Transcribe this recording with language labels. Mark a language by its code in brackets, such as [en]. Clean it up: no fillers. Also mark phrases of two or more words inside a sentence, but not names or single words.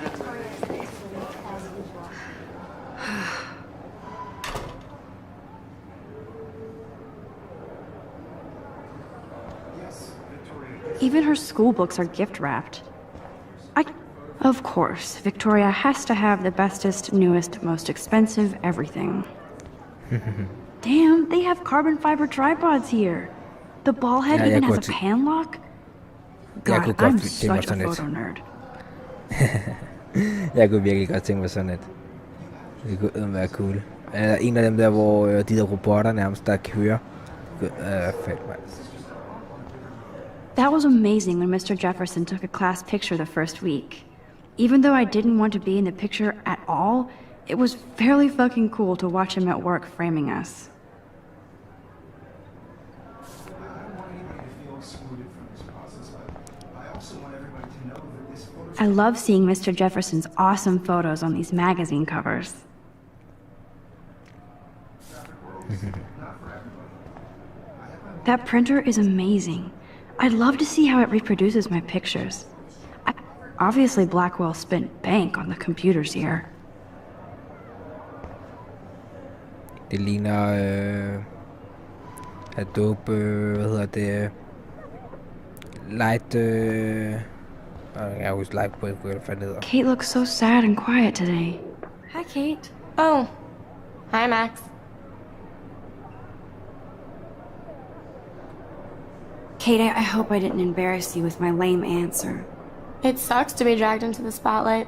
[en] Even her school books are gift wrapped. Of course, Victoria has to have the bestest, newest, most expensive everything. Damn, they have carbon fiber tripods here. The ball head [da] Ja, [en] even [da] jeg [en] has [da] kunne [en] a pan lock. [da] Jeg [en] God, [da] kunne godt [en] I'm [da] tænke mig [en] such a [da] sådan et. [en] photo nerd. [da] Jeg kunne virkelig godt tænke mig sådan et. Det kunne være cool. En af dem der, hvor de der robotter nærmest, der kører. Fedt, mand. [en] That was amazing when Mr. Jefferson took a class picture the first week. Even though I didn't want to be in the picture at all, it was fairly fucking cool to watch him at work framing us. I love seeing Mr. Jefferson's awesome photos on these magazine covers. That printer is amazing. I'd love to see how it reproduces my pictures. Obviously, Blackwell spent bank on the computers here. [da] Det ligner Adobe, hvad hedder det? Light, jeg husker Light, hvad fanden hedder. [en] Kate looks so sad and quiet today. Hi, Kate. Oh. Hi, Max. Kate, I hope I didn't embarrass you with my lame answer. It sucks to be dragged into the spotlight.